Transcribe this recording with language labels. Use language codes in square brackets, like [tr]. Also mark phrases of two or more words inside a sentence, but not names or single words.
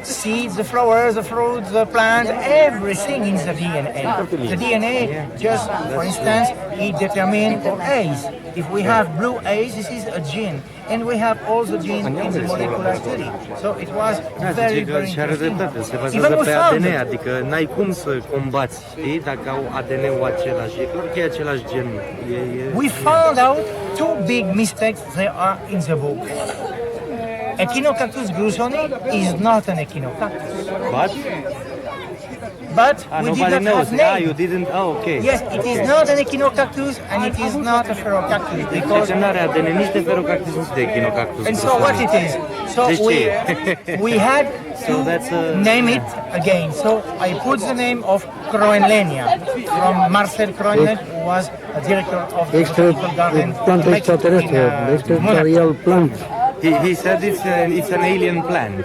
[en] seeds, the flowers, the fruits, the plants, everything in the DNA. The DNA, just for instance, it determines for A's. If we have blue A's, this is a gene. And we have all the genes in the molecular study. So it was very, very [ro] Și are [en] interesting. [ro] dreptate, se [en] Even [ro] bazează [en] we [ro] pe [en] found [ro] ADN, [en] it. [ro] adică n-ai cum să combați, știi, dacă au ADN-ul același. E clar că e același gen. [en] We found out two big mistakes there are in the book. Echinocactus grusoni is not an echinocactus. But we did nobody not knows. have name. You didn't. Okay. Yes, it is not an echinocactus and it is not a ferrocactus because. [ro] Deci n-are ADN nici de ferocactus, nici de echinocactus. [en] And so what it is? So we had to name it again. So I put the name of Groenlenia from Marcel Groenland, who was a director of the botanical garden [ro] Planta extraterrestre, [en] extraterrestrial plant. He said it's an alien plant.